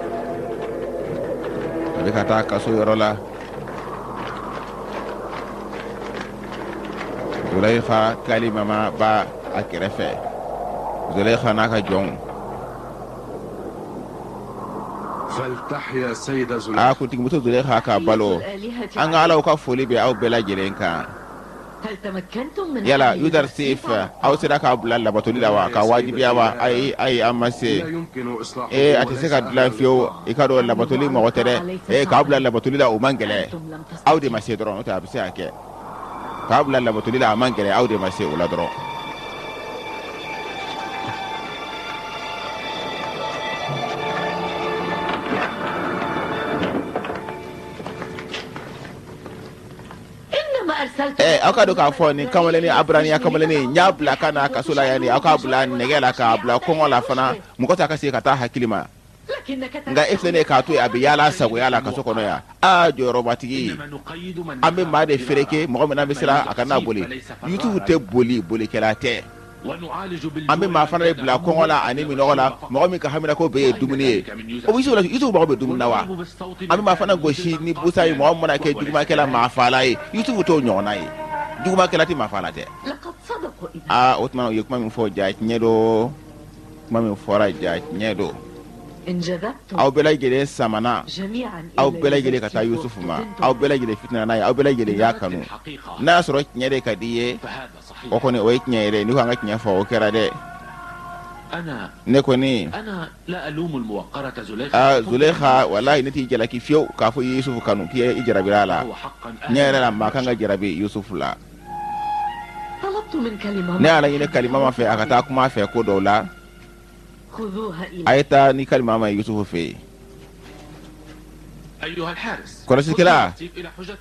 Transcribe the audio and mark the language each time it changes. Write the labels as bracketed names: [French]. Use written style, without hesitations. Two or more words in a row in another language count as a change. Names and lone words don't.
[Bambara] a bɛ ka taa kaso yɔrɔ la Zulaikha kalimama b'a a kɛrɛfɛ Zulaikha n'a ka jɔnw [Arabic] فلتحيا سيدة [Bambara] a [Arabic] زليخا. [Bambara] kuntigimuso Zulaikha k'a balo an ka Alaw ka foli bɛ aw bɛɛ lajɛlen kan [Arabic] هل تمكنتم من [Bambara] yala [Arabic] حل Yudar تخفيف [Bambara] Sif aw sera k'a bila labatoli la wa k'a wajibiya wa ayi an ma [Arabic] لا [Bambara] se [Arabic] يمكن إصلاح [Bambara] a tɛ se ka dilan fiyewu i ka dɔn labatoli mɔgɔ tɛ dɛ k'aw bila labatoli la o man gɛlɛ [Arabic] أنتم لم [Bambara] aw de [Arabic] تستطيعوا. [Bambara] ma se dɔrɔn n'o tɛ a bɛ se ka kɛ k'aw bila labatoli la a man gɛlɛ aw de ma se o la dɔrɔn [Arabic] إنما أرسلت [Bambara] aw ka dɔn k'a fɔ nin kamalennin aburaniya kamalennin n y'a bila ka na kaso la yanni aw k'a bila nɛgɛ la k'a bila kɔngɔ la fana mɔgɔ t'a ka se ka taa hakili ma [Arabic] لكنك [Bambara] nka e filɛ ne k'a to yen a bɛ yaala sagoya la kaso kɔnɔ yan jɔyɔrɔbatigi [Arabic] إنما نقيد من [Bambara] an bɛ maa de fereke mɔgɔ min na bɛ siran a kana boli yutubu tɛ boli bolikɛla tɛ [Arabic] ونعالج [Bambara] an bɛ maa fana de bila kɔngɔ la ani minɔgɔ la mɔgɔ min ka hamina ko bɛɛ ye dumuni ye o bɛ yutubu mago bɛ dumuni na wa an bɛ maa fana gosi ni busa ye mɔgɔ min mana kɛ jugumakɛla maa faala ye yutubu t'o ɲɔgɔnna ye jugumakɛla tɛ maa faala tɛ [Arabic] لقد صدقوا إذا [Bambara] o tuma u ye kuma min fɔ ja tiɲɛ don kuma min fɔra ja tiɲɛ don [Arabic] إن جذبتم [Bambara] aw bɛɛ lajɛlen samana [Arabic] جميعا [Bambara] aw bɛɛ lajɛlen ka taa yusufu ma aw bɛɛ lajɛlen fitina n'a ye aw bɛɛ lajɛlen y'a kanu n'a y'a sɔrɔ tiɲɛ de ka di i ye [Arabic] فهذا صحيح [Bambara] o kɔni o ye tiɲɛ ye dɛ n'i ko an ka tiɲɛ fɔ o kɛra dɛ ne kɔni [Arabic] أنا لا ألوم الموقرة زليخا [Bambara] Zulaikha walahi ne t'i jalaki fiyewu k'a fɔ i ye yusufu kanu k'i ye i jarabira a la [Arabic] هو حقا [Bambara] tiɲɛ yɛrɛ la maa kan ka jarabi yusufu la [Arabic] طلبت من كلمة [Bambara] ne ala ɲini kalimama fɛ a ka taa kuma a fɛ ko dɔw la [Arabic] خذوها إلى [Bambara] a ye taa ni kalimama ye yusufu fɛ yen [Arabic] أيها الحارس [Bambara] kɔlɔsikɛla [Arabic] إلى حجة